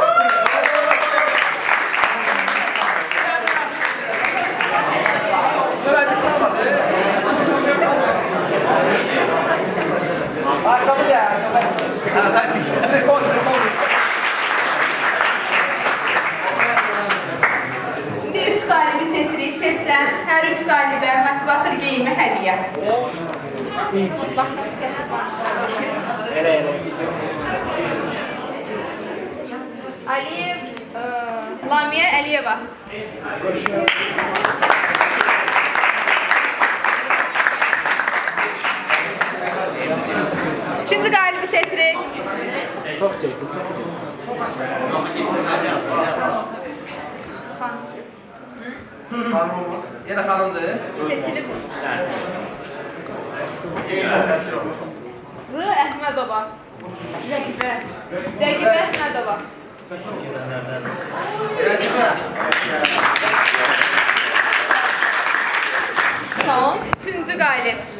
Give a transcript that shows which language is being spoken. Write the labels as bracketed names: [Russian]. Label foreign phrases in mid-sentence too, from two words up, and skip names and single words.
[Turkish] Ayakkabı ya. [Azerbaijani] Şimdi 3 qalibi seçirik. Seçilən hər 3 qalibə motivator geyimi hədiyyə. Aliyev, Lamiyə Əliyeva. İkinci qalibi seçirik. [Turkish] Çok çekti, çok çekti. Yine hanımdır. [Azerbaijani] Seçilib. R. Əhmədova. Rəqibə Əhmədova. Son, üçüncü qalib.